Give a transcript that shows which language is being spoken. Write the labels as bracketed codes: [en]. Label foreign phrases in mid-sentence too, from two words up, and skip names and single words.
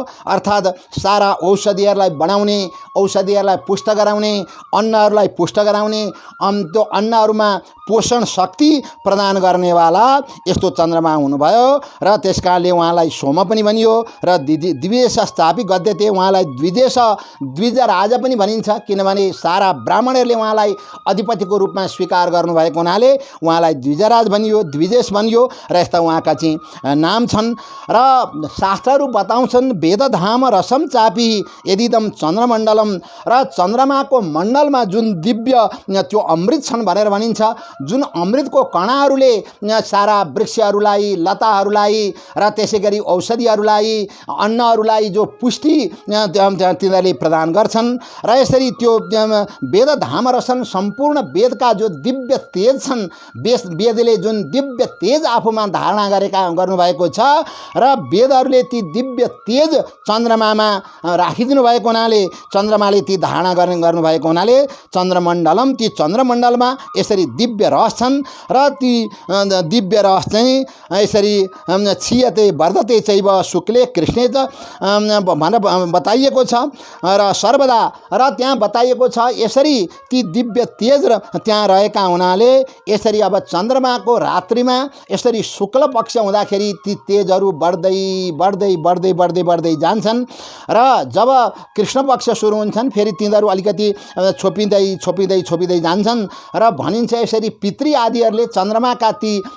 [ne] अर्थात् सारा औषधिहरूलाई बढाउने, औषधिहरूलाई पुष्ट गराउने, अन्नहरूलाई पुष्ट गराउने, त्यो अन्नहरूमा पोषण शक्ति प्रदान गर्नेवाला यस्तो चन्द्रमा हुनुभयो र त्यस कारणले उहाँलाई सोम पनि भनियो र [sa] द्विदेशस्तापी गद्यते [ne] उहाँलाई द्विज राजा पनि भनिन्छ किनभने सारा ब्राह्मणहरूले उहाँलाई अधिपतिको रूपमा स्वीकार गर्नुभएको हुनाले उहाँलाई द्विजराज भनियो, द्विदेश भनियो र यस्ता उहाँका चाहिँ नाम छन्। र शास्त्रहरू बताउँछन् [sa] वेदधाम रसम चापी यदिदम चन्द्रमण्डलम [ne] र चन्द्रमाको मण्डलमा जुन दिव्य त्यो अमृत छन् भनेर भनिन्छ। जुन अमृतको कणाहरूले सारा वृक्षहरूलाई, लताहरूलाई र त्यसै गरी औषधिहरूलाई, अन्नहरूलाई जो पुष्टि तिनीहरूले प्रदान गर्छन् र यसरी त्यो [sa] वेदधाम रसन [ne] सम्पूर्ण वेदका जो दिव्य तेज छन्, वेदले जुन दिव्य तेज आफूमा धारणा गर्नुभएको छ र वेदहरूले ती दिव्य तेज चन्द्रमामा राखिदिनु भएको हुनाले चन्द्रमाले ती धारणा गर्नुभएको हुनाले चन्द्रमण्डलम ती चन्द्रमण्डलमा यसरी दिव्य रस छन् र ती दिव्य रस चाहिँ यसरी [sa] क्षीयते वर्धते चैव शुक्ले कृष्णे च [ne] भनेर बताइएको छ र सर्वदा र त्यहाँ बताइएको छ यसरी ती दिव्य तेज र त्यहाँ रहेका हुनाले यसरी अब चन्द्रमाको रात्रिमा यसरी शुक्ल पक्ष हुँदाखेरि ती तेजहरू बढ्दै बढ्दै बढ्दै बढ्दै बढ्दै जान्छन् र जब कृष्ण पक्ष सुरु हुन्छन् फेरि तिनीहरू अलिकति छोपिँदै छोपिँदै छोपिँदै जान्छन् र भनिन्छ यसरी पितृ आदिहरूले चन्द्रमा चन्द्रमाका ती